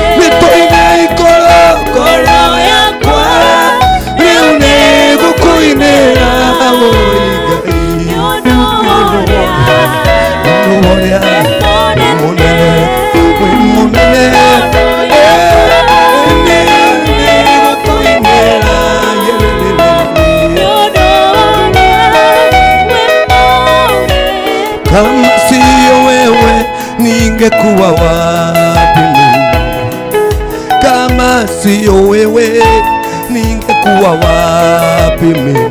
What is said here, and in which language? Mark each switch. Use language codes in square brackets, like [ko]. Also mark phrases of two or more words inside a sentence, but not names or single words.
[ki] nĩtũine ikoro ngoro yakwa rĩu nĩ gũkũinĩra woi ũndũ ũrĩa ũrĩa mũnene wĩ mũnene nĩ gũkũinĩra [sw] kama sio wewe ningekuwa wapi mimi? Kama sio wewe ningekuwa wapi mimi?